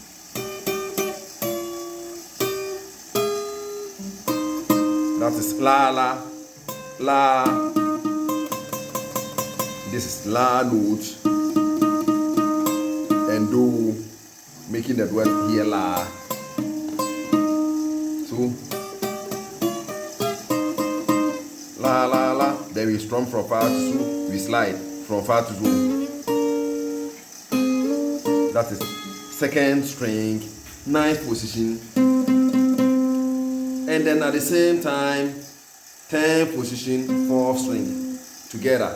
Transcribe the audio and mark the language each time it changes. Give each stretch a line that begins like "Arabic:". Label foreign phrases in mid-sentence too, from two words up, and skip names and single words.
English: That is la. This is la note and do, making the duet here la. So la la la. Then we strum from fa to so. We slide from fa to so. That is second string, ninth position. And then at the same time, 10th position, fourth string together.